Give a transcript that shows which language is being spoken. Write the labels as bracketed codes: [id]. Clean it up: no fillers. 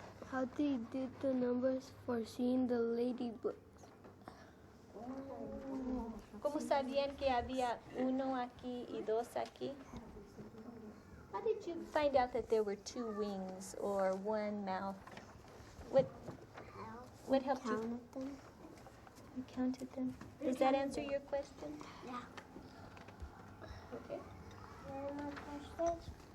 [en] How they did the numbers for seeing the ladybugs? [es] ¿Cómo sabían que había uno aquí y dos aquí? [en] How did you find out that there were two wings or one mouth? What helped you? Counted them. You counted them. Does that answer your question? Yeah. Okay. Any more questions?